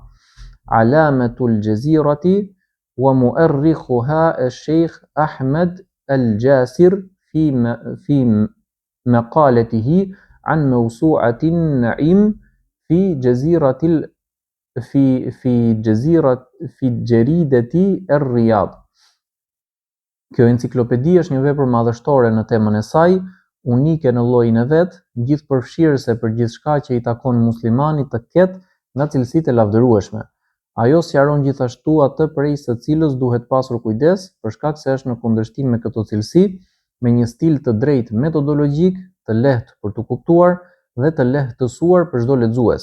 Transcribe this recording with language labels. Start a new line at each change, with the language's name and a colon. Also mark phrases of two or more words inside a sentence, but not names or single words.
Arabic: علامة الجزيرة ومؤرخها الشيخ أحمد الجاسر في مقالته عن موسوعة النعيم في جريدة الرياض.
Albanian: Kjo enciklopedi është një vepër madhështore në temën e saj, unike në llojin e vet, gjithëpërfshirëse për gjithçka që i takon muslimanit të ketë nga cilësitë e lavdërueshme. Ajo sqaron gjithashtu atë prej së cilës duhet pasur kujdes, për shkak se është në kundërshtim me këto cilësi, me një stil të drejtë metodologjik, të lehtë për të kuptuar dhe të lehtësuar për çdo lexues.